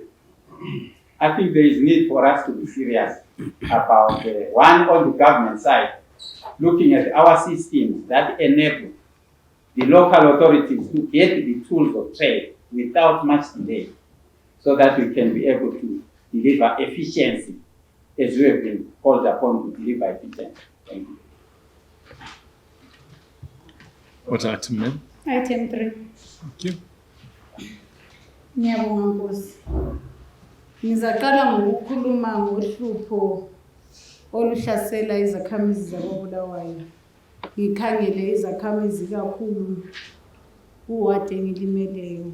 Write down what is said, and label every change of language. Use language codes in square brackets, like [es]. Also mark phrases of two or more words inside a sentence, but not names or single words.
[en] I think there is need for us to be serious about one on the government side, looking at our systems that enable the local authorities to get the tools of trade without much delay, so that we can be able to deliver efficiency as we have been called upon to deliver efficiency. Thank you. What item, ma'am? Item 3. Thank you. [nd] Ngiyabonga Nkosi. Ngizaqala ngokukhuluma ngohlupho oluhlasela izakhamizi zakoBulawayo. Ngikhangele izakhamizi kakhulu kuwadi engilimeleyo.